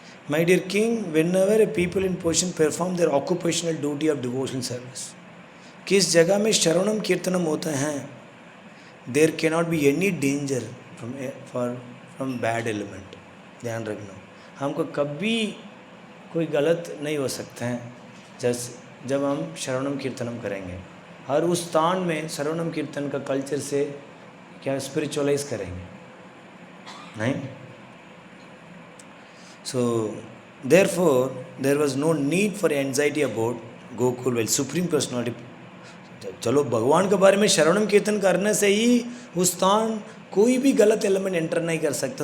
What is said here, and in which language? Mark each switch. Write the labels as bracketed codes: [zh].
[en] my dear king, whenever a people in position perform their occupational duty of devotional service, [hi] किस जगह में श्रवणम कीर्तनम होते हैं, [en] There can not be any danger from bad element. [hi] ध्यान रखना, हमको कभी कोई गलत नहीं हो सकते हैं जब हम श्रवणम कीर्तनम करेंगे, और उस स्थान में श्रवणम कीर्तन का कल्चर से क्या स्पिरिचुअलाइज करेंगे। नहीं. [en] So therefore there was no need for anxiety about Gokul while Supreme Personality. [hi] चलो भगवान के बारे में श्रवणम कीर्तन करने से ही उस स्थान कोई भी गलत एलिमेंट एंटर नहीं कर सकता.